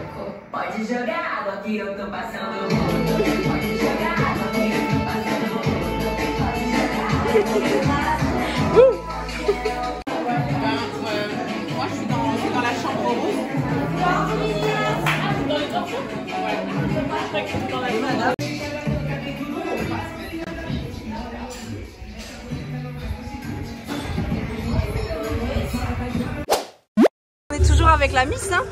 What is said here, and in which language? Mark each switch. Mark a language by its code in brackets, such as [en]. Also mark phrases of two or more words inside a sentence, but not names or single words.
[pt] Pode jogar água que eu tô passando. Pode jogar água que eu tô passando. [fr] Moi je suis dans la chambre rose. Dans les torchons? Ouais. Je crois que je suis dans la salle. On est toujours avec la Miss, hein.